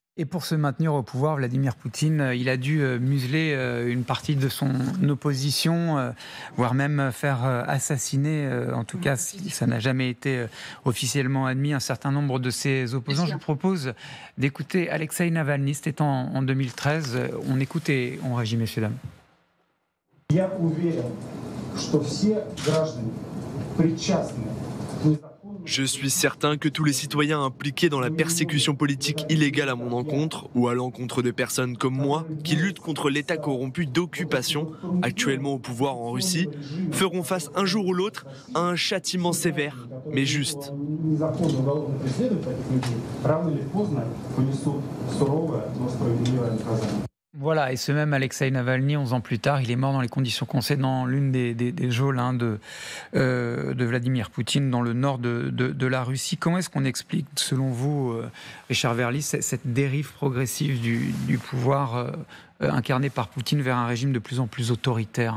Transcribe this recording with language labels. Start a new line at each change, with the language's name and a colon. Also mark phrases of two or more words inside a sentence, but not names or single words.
French: Et pour se maintenir au pouvoir, Vladimir Poutine, il a dû museler une partie de son opposition, voire même faire assassiner, en tout cas si ça n'a jamais été officiellement admis, un certain nombre de ses opposants. Je vous propose d'écouter Alexeï Navalny, c'était en 2013. On écoute et on réagit, messieurs, dames.
Russian: Я уверен, что все граждане причастны к незаконному.
French: Je suis certain que tous les citoyens impliqués dans la persécution politique illégale à mon encontre, ou à l'encontre de personnes comme moi, qui luttent contre l'État corrompu d'occupation, actuellement au pouvoir en Russie, feront face un jour ou l'autre à un châtiment sévère, mais juste.
Russian: Незаконно уголовно преследовать таких людей, рано или поздно понесут суровое, но справедливое наказание.
French: Voilà, et ce même Alexeï Navalny, 11 ans plus tard, il est mort dans les conditions qu'on sait dans l'une des geôles de Vladimir Poutine, dans le nord de la Russie. Comment est-ce qu'on explique, selon vous, Richard Verly, cette dérive progressive du pouvoir incarné par Poutine vers un régime de plus en plus autoritaire?